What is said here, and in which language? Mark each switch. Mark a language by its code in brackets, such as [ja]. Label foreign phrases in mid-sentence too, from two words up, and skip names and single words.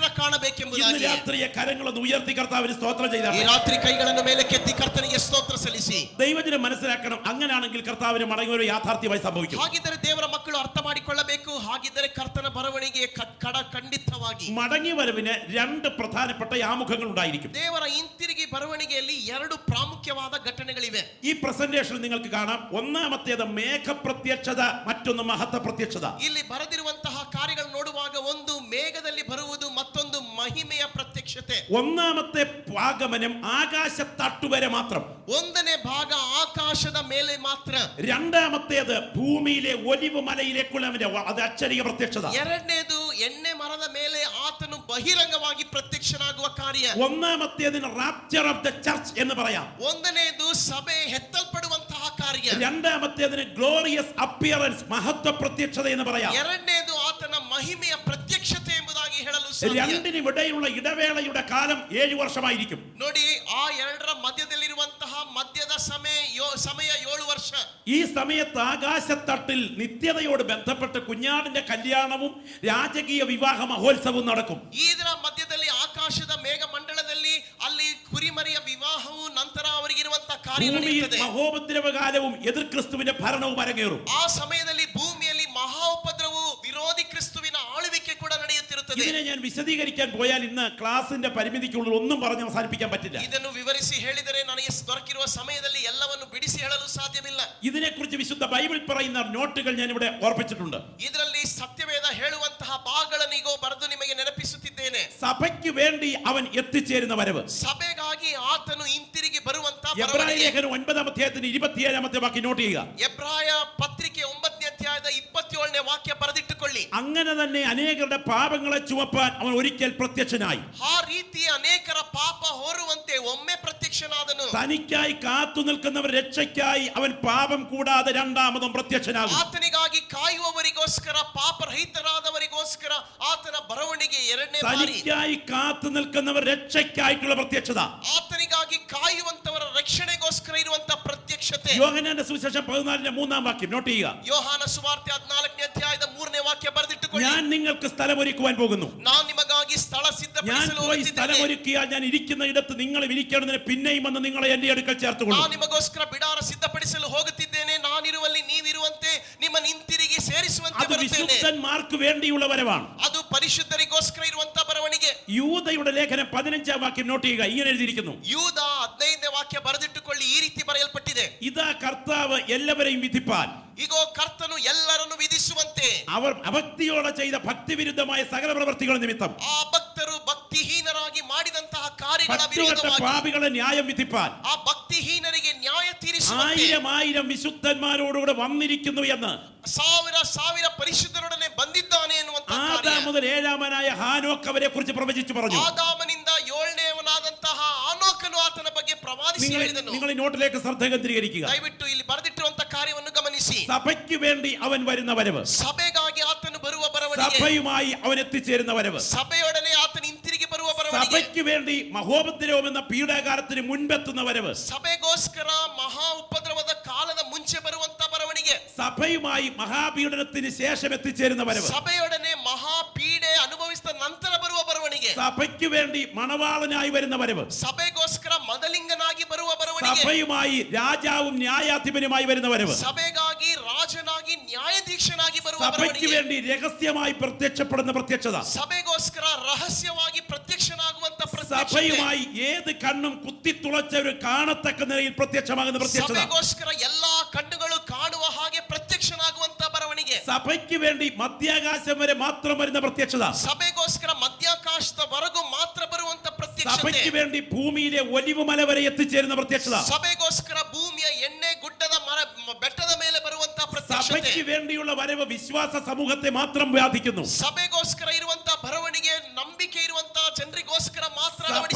[ml] ഇന്ന് [kn] ಕಾಣಬೇಕೆಂಬುದಾಗಿ. [ml] രാത്രിയെ കരങ്ങളൊന്ന് ഉയർത്തി കർത്താവിന് സ്തോത്രം [kn] ಈ [ml] ചെയ്താൽ [kn] ರಾತ್ರಿ ಕೈಗಳನ್ನು ಮೇಲೆ ಕೆತ್ತಿ ಕರ್ತನಿಗೆ ಸ್ತೋತ್ರ ಸಲ್ಲಿಸಿ. [ml] ദൈവജനം മനസ്സിലാക്കണം, അങ്ങനെയാണെങ്കിൽ കർത്താവിന് മടങ്ങി ഒരു യാഥാർത്ഥ്യമായി സംഭവിക്കും. [kn] ಹಾಗಿದ್ದರೆ ದೇವರ ಮಕ್ಕಳು ಅರ್ಥ ಮಾಡಿಕೊಳ್ಳಬೇಕು, ಹಾಗಿದ್ದರೆ ಕರ್ತನ ಬರವಣಿಗೆ ಖಂಡಿತವಾಗಿ [ml] മടങ്ങി വരവിന് രണ്ട് പ്രധാനപ്പെട്ട ആമുഖങ്ങൾ ഉണ്ടായിരിക്കും. [kn] ದೇವರ ಹಿಂತಿರುಗಿ ಬರವಣಿಗೆಯಲ್ಲಿ ಎರಡು ಪ್ರಾಮುಖ್ಯವಾದ ಘಟನೆಗಳಿವೆ. [ml] ഈ പ്രസന്റേഷനിൽ നിങ്ങൾക്ക് കാണാം, ഒന്നാമത്തേത് മേഘപ്രത്യക്ഷത, മറ്റൊന്ന് മഹത്വ പ്രത്യക്ഷത. [kn] ಇಲ್ಲಿ ಬರೆದಿರುವಂತಹ ಕಾರ್ಯಗಳು ನೋಡುವಾಗ ಒಂದು ಮೇಘದಲ್ಲಿ ಬರುವುದು, ಮತ್ತೊಂದು ಮಹಿಮೆಯ ಪ್ರತ್ಯಕ್ಷತೆ. [ml] ഒന്നാമത്തെ ആഗമനം ആകാശത്തട്ടുവരെ മാത്രം, [kn] ಒಂದನೇ ಭಾಗ ಆಕಾಶದ ಮೇಲೆ ಮಾತ್ರ. [ml] രണ്ടാമത്തേത് ഭൂമിയിലെ ഒലിവ് മലയിലേക്കുള്ള അത് അക്ഷരിക പ്രത്യക്ഷത. [kn] ಎರಡನೇದು ಎಣ್ಣೆ ಮರದ ಮೇಲೆ ಆತನು ಬಹಿರಂಗವಾಗಿ ಪ್ರತ್ಯಕ್ಷನಾಗುವ ಕಾರ್ಯ. [ml] ഒന്നാമത്തേതിന് [en] rapture of the church [ml] എന്ന് പറയാം. [kn] ಒಂದನೇದು ಸಭೆ ಎತ್ತಲ್ಪಡುವಂತಹ ಕಾರ್ಯ. [ml] രണ്ടാമത്തേതിന് [en] glorious appearance, [ml] മഹത്വ പ്രത്യക്ഷത എന്ന് പറയാം. [kn] ಎರಡನೇದು ಆತನ ಮಹಿಮೆಯ ಪ್ರತ್ಯಕ್ಷತೆ ಎಂಬುದಾಗಿ ಹೇಳಲು ಸಾಧ್ಯ. [ml] രണ്ടിനും ഇടയിലുള്ള ഇടവേളയുടെ കാലം 7 വർഷമായിരിക്കും. [kn] ನೋಡಿ, ಆ ಎರಡರ ಮಧ್ಯದಲ್ಲಿರುವಂತಹ ಮಧ್ಯದ ಸಮಯ 7 ವರ್ಷ. [ml] ഈ സമയത്ത് ആകാശത്തട്ടിൽ നിത്യതയോട് ബന്ധപ്പെട്ട് കുഞ്ഞാടിന്റെ കല്യാണവും രാജകീയ വിവാഹ മഹോത്സവവും നടക്കും. [kn] ಇದರ ಮಧ್ಯದಲ್ಲಿ ಆಕಾಶದ ಮೇಘ ಮಂಡಲದಲ್ಲಿ ಅಲ್ಲಿ ಕುರಿಮರಿಯ ವಿವಾಹವು, ನಂತರ ಅವರಿಗಿರುವಂತಹ ಕಾರ್ಯ [ml] ഭൂമിയിൽ [kn] ನಡೆಯುತ್ತದೆ. [ml] മഹോപദ്രവകാലവും എതിർ ക്രിസ്തുവിന്റെ ഭരണവും അരങ്ങേറും. [kn] ಆ ಸಮಯದಲ್ಲಿ ಭೂಮಿಯಲ್ಲಿ ಮಹಾ ಉಪದ್ರವವು, ವಿರೋಧಿ ಕ್ರಿಸ್ತುವಿನ ಆಳ್ವಿಕೆ ಕೂಡ ನಡೆಯುತ್ತಿರುತ್ತದೆ. [ml] ഇതിനെ ഞാൻ വിശദീകരിക്കാൻ പോയാൽ ഇന്ന് ക്ലാസിന്റെ പരിമിതിക്കുള്ളിൽ ഒന്നും പറഞ്ഞ് അവസാനിപ്പിക്കാൻ പറ്റില്ല. [kn] ಇದನ್ನು ವಿವರಿಸಿ ಹೇಳಿದರೆ ನನಗೆ ದೊರಕಿರುವ ಸಮಯದಲ್ಲಿ ಎಲ್ಲವನ್ನು ಬಿಡಿಸಿ ಹೇಳಲು ಸಾಧ್ಯವಿಲ್ಲ. [ml] ഇതിനെക്കുറിച്ച് വിശുദ്ധ ബൈബിൾ പറയുന്ന നോട്ടുകൾ ഞാൻ ഇവിടെ ഓർപ്പിച്ചിട്ടുണ്ട്. [kn] ಇದರಲ್ಲಿ ಸತ್ಯವೇದ ಹೇಳುವಂತಹ ಭಾಗಗಳನ್ನು ಈಗ ಬರೆದು ನಿಮಗೆ ನೆನಪಿಸುತ್ತಿದ್ದೇನೆ. [ml] സഭയ്ക്ക് വേണ്ടി അവൻ എത്തിച്ചേരുന്ന വരവ്, [kn] ಸಭೆಗಾಗಿ ಆತನು ಹಿಂತಿರುಗಿ ಬರುವಂತಹ [ml] എബ്രായ ലേഖനം 9-ാം അധ്യായത്തിന് 27-ാമത്തെ വാക്യം നോട്ട് ചെയ്യുക. [kn] ಎಬ್ರಾಯ ಪತ್ರಿಕೆ 9ನೇ ಅಧ್ಯಾಯದ 27ನೇ ವಾಕ್ಯ ಬರೆದಿಟ್ಟುಕೊಳ್ಳಿ. [ml] അങ്ങനെ തന്നെ അനേകരുടെ പാപങ്ങളെ ചുമപ്പാൻ അവൻ ഒരിക്കൽ പ്രത്യക്ഷനായി. [kn] ಆ ರೀತಿ ಅನೇಕರ ಪಾಪ ಹೊರುವಂತೆ ಒಮ್ಮೆ ಪ್ರತ್ಯಕ್ಷನಾದನು. [ml] തനിക്കായി കാത്തു നിൽക്കുന്നവർ രക്ഷയ്ക്കായി അവൻ പാപം കൂടാതെ രണ്ടാമതും പ്രത്യക്ഷനാകും. [kn] ಆತನಿಗಾಗಿ ಕಾಯುವವರಿಗೋಸ್ಕರ, ಪಾಪರಹಿತರಾದವರಿಗೋಸ್ಕರ ಆತನ ಬರವಣಿಗೆ ಎರಡನೇ ಬಾರಿ. [ml] തനിക്കായി കാത്തു നിൽക്കുന്നവർ രക്ഷയ്ക്കായിട്ടുള്ള പ്രത്യക്ഷത. [kn] ಆತನಿಗಾಗಿ ಕಾಯುವಂತವರ ರಕ್ಷಣೆಗೋಸ್ಕರ ಇರುವಂತ ಪ್ರತ್ಯಕ್ಷತೆ. [ml] യോഹന്നാന്റെ സുവിശേഷം 14-ാം വാക്യം നോട്ട് ചെയ്യുക. [kn] ಯೋಹಾನ ಸುವಾರ್ತೆ 14ನೇ ಅಧ್ಯಾಯದ 3ನೇ ವಾಕ್ಯ ಬರೆದಿಟ್ಟುಕೊಳ್ಳಿ. [ml] ഞാൻ നിങ്ങൾക്ക് സ്ഥലമൊരുക്കുവാൻ പോകുന്നു. [kn] ನಾನು ನಿಮಗಾಗಿ ಸ್ಥಳ [ml] ഞാൻ [kn] ಸಿದ್ಧಪಡಿಸಲು [ml] പോയി [kn] ಹೋಗುತ್ತಿದ್ದೇನೆ. [ml] സ്ഥലമൊരുക്കിയാൽ ഞാൻ ഇരിക്കുന്ന ഇടത്ത് നിങ്ങൾ ഇരിക്കേണ്ടതിന് പിന്നെയും വന്ന് നിങ്ങളെ എന്റെ അടുക്കൽ ചേർത്തുകൊള്ളും. [kn] ನಾನು ನಿಮಗೋಸ್ಕರ ಬಿಡಾರ ಸಿದ್ಧಪಡಿಸಲು ಹೋಗುತ್ತಿದ್ದೇನೆ, ನಾನಿರುವಲ್ಲಿ ನೀವಿರುವಂತೆ ನಿಮ್ಮನ್ನು ಹಿಂತಿರುಗಿ ಸೇರಿಸುವಂತೆ [ml] അത് [kn] ಬರುತ್ತೇನೆ. [ml] വിശുദ്ധന്മാർക്ക് വേണ്ടിയുള്ള വരവാണ്. [kn] ಅದು ಪರಿಶುದ್ಧರಿಗೋಸ್ಕರ ಇರುವಂತ ಬರವಣಿಗೆ. [ml] യൂദയുടെ ലേഖനം 15-ാം വാക്യം നോട്ട് ചെയ്യുക. ഇങ്ങനെ എഴുതിയിരിക്കുന്നു, [kn] ಯೂದ 15ನೇ ವಾಕ್ಯ ಬರೆದಿಟ್ಟುಕೊಳ್ಳಿ, ಈ ರೀತಿ ಬರೆಯಲ್ಪಟ್ಟಿದೆ. [ml] ഇതാ കർത്താവ് എല്ലാവരെയും വിധിപ്പാൻ [kn] ಈಗೋ ಕರ್ತನು ಎಲ್ಲರನ್ನು ವಿಧಿಸುವಂತೆ, [ml] അവർ അഭക്തിയോടെ ചെയ്ത ഭക്തിവിരുദ്ധമായ സകല പ്രവൃത്തികൾ നിമിത്തം [kn] ಆ ಭಕ್ತರು ಭಕ್ತಿಹೀನರಾಗಿ ಮಾಡಿದಂತಹ ಕಾರ್ಯಗಳ [ml] ഭക്തികെട്ട [kn] ವಿರೋಧವಾಗಿ [ml] പാപികളെ ന്യായം വിധിപ്പാൻ [kn] ಆ ഭಕ್ತಿಹീನರಿಗೆ ನ್ಯಾಯ ತೀರಿಸುವಂತೆ [ml] 1000 വിശുദ്ധന്മാരോടുകൂടെ വന്നിരിക്കുന്നു എന്ന് [kn] ಸಾವಿರ ಪರಿಶುದ್ಧರೊಡನೆ ಬಂದಿದ್ದಾನೆ ಎನ್ನುವಂತ [ml] ആദാം [kn] ಕಾರ್ಯ. [ml] മുതൽ 7-ാമനായ ഹാനോക്ക് അവരെ കുറിച്ച് പ്രവചിച്ചു പറഞ്ഞു. [kn] ಆದಾಮನಿಂದ 7ನೇವನಾದಂತಹ ಆನೋಕನು ಆತನ ಬಗ್ಗೆ ಪ್ರವಾದಿಸಿ ಹೇಳಿದನು. [ml] നിങ്ങൾ ഈ നോട്ടിലേക്ക് ശ്രദ്ധ കേന്ദ്രീകരിക്കുക. [kn] ದಯವಿಟ್ಟು ಇಲ್ಲಿ ಬರೆದಿಟ್ಟಿರುವಂತ ಕಾರ್ಯವನ್ನು ಗಮನಿಸಿ. [ml] സഭയ്ക്ക് വേണ്ടി അവൻ വരുന്ന വരവ്, [kn] ಸಭೆಗಾಗಿ ಆತನು ಬರುವ ಬರವಣಿಗೆ, [ml] സഭയുമായി അവൻ എത്തിച്ചേരുന്ന വരവ്, [kn] ಸಭೆಯೊಡನೆ ಆತನು ಹಿಂತಿರುಗಿ ಬರುವ ಬರವಣಿಗೆ, [ml] സഭയ്ക്ക് വേണ്ടി മഹോപദ്രവം എന്ന പീഡാകാരത്തിന് മുൻപെത്തുന്ന വരവ്, [kn] ಸಭೆಗೋಸ್ಕರ ಮಹಾ ಉಪದ್ರವದ ಕಾಲದ ಮುಂಚೆ ಬರುವಂತ ಬರವಣಿಗೆ, [ml] സഭയുമായി മഹാപീഡനത്തിന് ശേഷം എത്തിച്ചേരുന്ന വരവ്, [kn] ಸಭೆಯೊಡನೆ ಮಹಾಪೀಡೆ ಅನುಭವಿಸಿದ ನಂತರ ಬರುವ ಬರವಣಿಗೆ, [ml] സഭയ്ക്ക് വേണ്ടി മണവാളനായി വരുന്ന വരവ്, [kn] ಸಭೆಗೋಸ್ಕರ ಮದಲಿಂಗನಾಗಿ ಬರುವ ಬರವಣಿಗೆ, [ml] സഭയുമായി രാജാവും ന്യായാധിപനുമായി വരുന്ന വരവ്, [kn] ಸಭೆಗಾಗಿ ರಾಜನಾಗಿ ನ್ಯಾಯಾಧೀಶನಾಗಿ ಬರುವ [ml] സഭയ്ക്ക് [kn] ಬರವಣಿಗೆ, [ml] വേണ്ടി രഹസ്യമായി പ്രത്യക്ഷപ്പെടുന്ന പ്രത്യക്ഷത, [kn] ಸಭೆಗೋಸ್ಕರ ರಹಸ್ಯವಾಗಿ ಪ್ರತ್ಯಕ್ಷನಾಗುವಂತ ಪ್ರತ್ಯಕ್ಷತೆ, [ml] സഭയുമായി ഏത് കണ്ണും കുത്തിത്തുളച്ചവര് കാണത്തക്ക നിലയിൽ പ്രത്യക്ഷമാകുന്ന പ്രത്യക്ഷത, [kn] ಸಭೆಗೋಸ್ಕರ ಎಲ್ಲಾ ಕಣ್ಣುಗಳು ಕಾಣುವ ಹಾಗೆ ಪ್ರತ್ಯಕ್ಷನಾಗುವಂತ ಬರವಣಿಗೆ, [ml] സഭയ്ക്ക് വേണ്ടി മധ്യാകാശം വരെ മാത്രം വരുന്ന പ്രത്യക്ഷത, [kn] ಸಭೆಗೋಸ್ಕರ ಮಧ್ಯಾಕಾಶದವರೆಗೂ ಮಾತ್ರ ಬರುವಂತ ಪ್ರತ್ಯಕ್ಷತೆ, [ml] സഭയ്ക്ക് വേണ്ടി ഭൂമിയിലെ ഒലിവ് മല വരെ എത്തിച്ചേരുന്ന പ്രത്യക്ഷത, [kn] ಸಭೆಗೋಸ್ಕರ ಭೂಮಿಯ ಎಣ್ಣೆ ಗುಡ್ಡದ ಬೆಟ್ಟದ ಮೇಲೆ ಬರುವಂತ ಪ್ರತ್ಯಕ್ಷತೆ, [ml] സഭയ്ക്ക് വേണ്ടിയുള്ള വരവ് വിശ്വാസ സമൂഹത്തെ മാത്രം ബാധിക്കുന്നു, [kn] ಸಭೆಗೋಸ್ಕರ ಇರುವಂತ ಬರವಣಿಗೆ ನಂಬಿಕೆ ಇರುವಂತ ಜನರಿಗೋಸ್ಕರ ಮಾತ್ರ ಅಳವಡಿಸುವಾಗ,